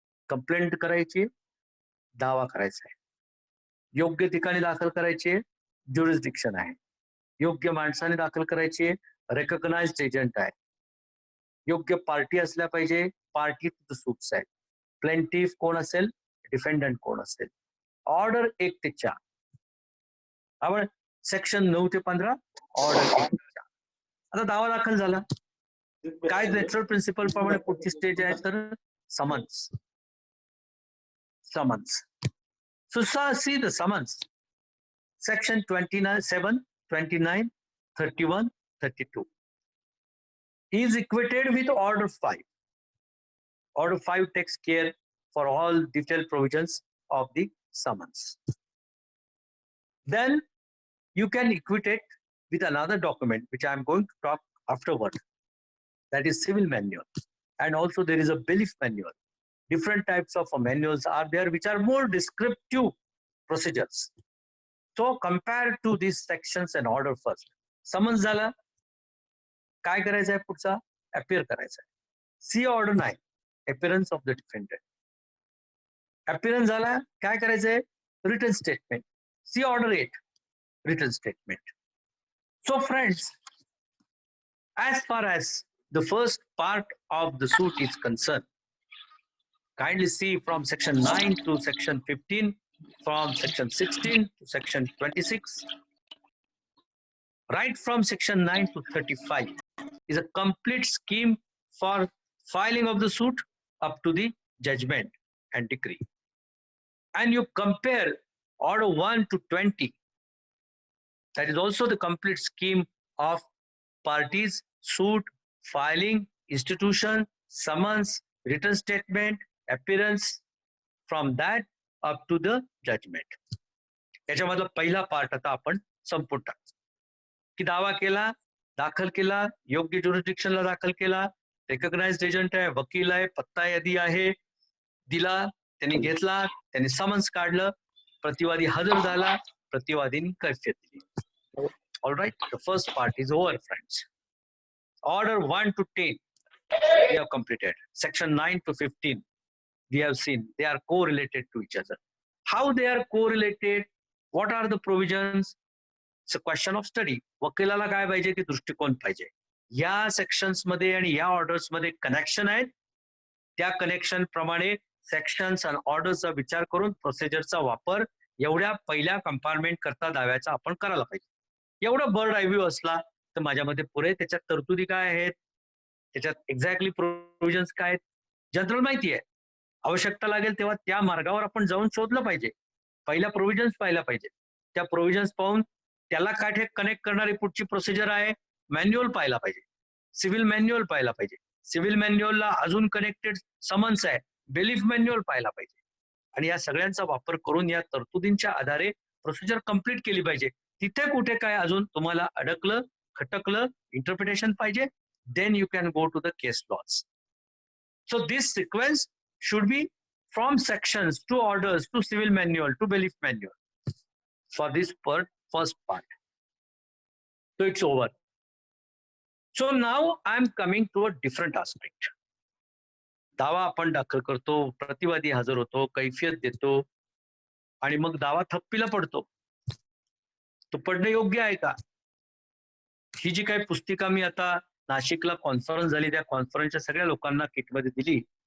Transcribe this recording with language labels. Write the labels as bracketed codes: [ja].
[mr] Complaint करायची, दावा करायचा आहे, योग्य ठिकाणी दाखल करायची, ज्युरिस्डिक्शन आहे, योग्य माणसाने दाखल करायची, रेकग्नाइज्ड एजंट आहे, योग्य पार्टी असल्या पाहिजे, पार्टी सूट्स आहेत, प्लेंटिफ कोण असेल, डिफेंडंट कोण असेल, ऑर्डर 1 ते 4. आपण सेक्शन 9 ते 15 ऑर्डर 1 ते 4. आता दावा दाखल झाला, काय नॅचरल प्रिन्सिपल प्रमाणे पुढची स्टेज आहे तर summons. [en] So see the summons. Section 27, 29, 31, 32 is equated with Order 5. Order 5 takes care for all detailed provisions of the summons. Then you can equate with another document which I am going to talk afterward. That is civil manual. And also there is a belief manual. Different types of manuals are there which are more descriptive procedures. So compare to these sections and order first. [mr] Summons झाला, काय करायचं आहे पुढचा, appear करायचं आहे. [en] See order 9, appearance of the defendant. [mr] Appearance झाला, काय करायचं आहे, written statement. [en] See order 8, written statement. So friends, as far as the first part of the suit is concerned, kindly see from section 9 to section 15, from section 16 to section 26. Right from section 9 to 35 is a complete scheme for filing of the suit up to the judgment and decree. And you compare order 1 to 20. That is also the complete scheme of parties, suit, filing, institution, summons, written statement, appearance, from that up to the judgment. [mr] याच्यामधला पहिला part आता आपण संपून टाकतो. की दावा केला, दाखल केला, योग्य ज्युरिस्डिक्शनला दाखल केला, रेकग्नाइज्ड एजंट आहे, वकील आहे, पत्ता यादी आहे, दिला, त्यांनी घेतला, त्यांनी समन्स काढलं, प्रतिवादी हजर झाला, प्रतिवादीने कैफियत दिली. [en] All right, the first part is over, friends. Order 1 to 10 we have completed. Section 9 to 15 we have seen they are correlated to each other. How they are correlated, what are the provisions, it's a question of study. [mr] वकिलाला काय पाहिजे की दृष्टिकोन पाहिजे. या sections मध्ये आणि या orders मध्ये कनेक्शन आहेत, त्या कनेक्शन प्रमाणे सेक्शन्स आणि ऑर्डर्सचा विचार करून प्रोसिजरचा वापर एवढ्या पहिल्या कंपार्टमेंट करता दाव्याचा आपण करायला पाहिजे. एवढं बर्ड आयव्ह्यू असला तर माझ्या मते पुरे. त्याच्यात तरतुदी काय आहेत, त्याच्यात एक्झॅक्टली प्रोव्हिजन्स काय आहेत, जनरल माहिती आहे. आवश्यकता लागेल तेव्हा त्या मार्गावर आपण जाऊन शोधलं पाहिजे. पहिल्या प्रोव्हिजन्स पाहिल्या पाहिजे. त्या प्रोव्हिजन्स पाहून त्याला काय कनेक्ट करणारी पुढची प्रोसिजर आहे, मॅन्युअल पाहायला पाहिजे, सिव्हिल मॅन्युअल पाहायला पाहिजे. सिव्हिल मॅन्युअलला अजून कनेक्टेड समन्स आहे, बिलीफ मॅन्युअल पाहायला पाहिजे. आणि या सगळ्यांचा वापर करून या तरतुदींच्या आधारे प्रोसिजर कंप्लीट केली पाहिजे. तिथे कुठे काय अजून तुम्हाला अडकलं, खटकलं, इंटरप्रिटेशन पाहिजे, [en] then you can go to the case laws. So this sequence should be from sections to orders to civil manual to belief manual for this first part. So it's over. So now I'm coming to a different aspect. [mr] दावा आपण दाखल करतो, प्रतिवादी हजर होतो, कैफियत देतो आणि मग दावा थप्पीला पडतो. तो पडणं योग्य आहे का? ही जी काही पुस्तिका मी आता नाशिकला कॉन्फरन्स झाली त्या कॉन्फरन्सच्या सगळ्या लोकांना किटमध्ये दिली.